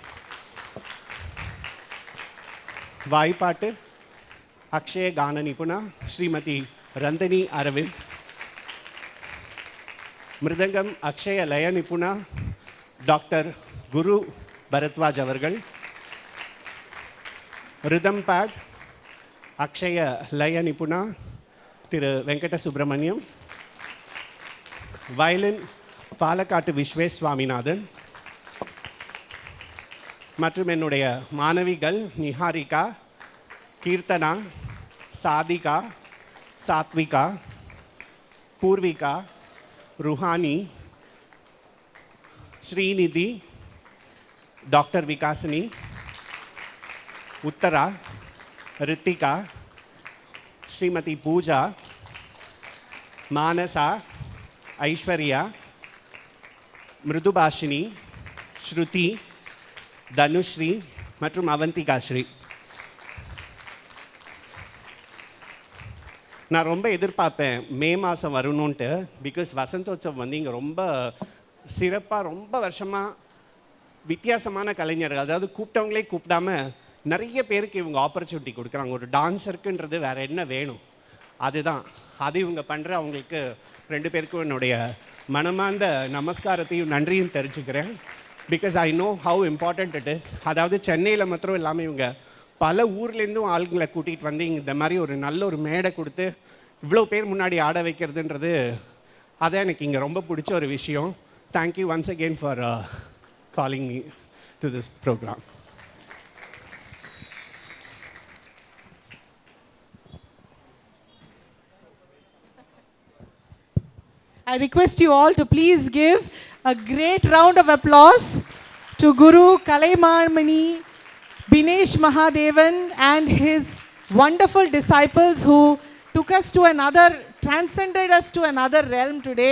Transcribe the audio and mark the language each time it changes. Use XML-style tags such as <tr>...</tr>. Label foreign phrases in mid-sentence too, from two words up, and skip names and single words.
<ta>வாய்ப்பாட்டு அக்ஷய கான நிபுணா ஸ்ரீமதி ரந்தனி அரவிந்த், மிருதங்கம் அக்ஷய லய நிபுணா டாக்டர் குரு பரத்வாஜ் அவர்கள்,</ta> <en>rhythm pad</en> <ta>அக்ஷய லய நிபுணா திரு வெங்கட சுப்பிரமணியம், வயலின் பாலக்காட்டு விஸ்வேஸ் சுவாமிநாதன் மற்றும் என்னுடைய மாணவிகள் நிஹாரிகா, கீர்த்தனா, சாதிகா, சாத்விகா, பூர்விகா, रूहानी, श्रीनिधि, डॉक्टर विकासनी, उत्तरा, ऋतिका, श्रीमती पूजा, मानसा, ऐश्वर्या, मृदुभाषिनी, श्रुति, धनुश्री மற்றும் அவந்திகாஸ்ரீ. நான் ரொம்ப எதிர்பார்ப்பேன் மே மாதம் வரணுன்ட்டு. பிகாஸ் வசந்தோத்சவம் வந்து இங்கே ரொம்ப சிறப்பாக ரொம்ப வருஷமாக வித்தியாசமான கலைஞர்கள், அதாவது கூப்பிட்டவங்களே கூப்பிடாம நிறைய பேருக்கு இவங்க ஆப்பர்ச்சுனிட்டி கொடுக்குறாங்க. ஒரு டான்ஸருக்குன்றது வேறு என்ன வேணும், அதுதான் அது இவங்க பண்ணுற. அவங்களுக்கு ரெண்டு பேருக்கும் என்னுடைய மனமார்ந்த நமஸ்காரத்தையும் நன்றியும் தெரிஞ்சுக்கிறேன்.</ta> <en>because I know how important it is.</en> <ta>அதாவது சென்னையில் மாத்திரம் இல்லாமல் இவங்க பல ஊர்லேருந்தும் ஆளுங்களை கூட்டிகிட்டு வந்து இந்த மாதிரி ஒரு நல்ல ஒரு மேடை கொடுத்து இவ்வளோ பேர் முன்னாடி ஆட வைக்கிறதுன்றது அதான் எனக்கு இங்கே ரொம்ப பிடிச்ச ஒரு விஷயம்.</ta> <en>thank you once again for calling me to this program. I request you all to please give a great round of applause to Guru Kalaimani Binesh Mahadevan and his wonderful disciples who took us to another, transcended us to another realm today.</en>